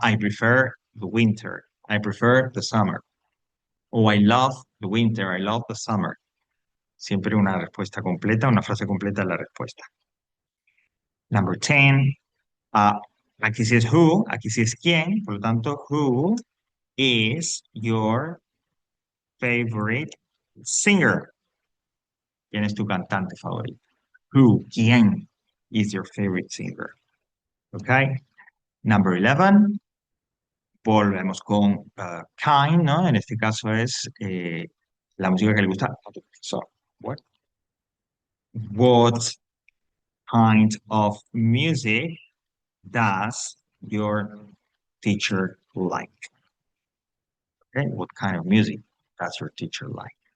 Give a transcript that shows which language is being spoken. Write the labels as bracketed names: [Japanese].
[English] I prefer the winter. I prefer the summer. O I love the winter. I love the summer. [Spanish] Siempre una respuesta completa, una frase completa en la respuesta. [English] Number 10. [Spanish] ah, aquí sí es who, aquí sí es quién. [English] Por lo tanto, who is your favorite singer? [Spanish] ¿Quién es tu cantante favorito? [English] Who, [Spanish] quién [English] is your favorite singer? Okay. Number 11. [Spanish] Volvemos con kind, ¿no? En este caso es la música que le gusta a tu profesor. [English] What kind of music does your teacher like? Okay, what kind of music does your teacher like?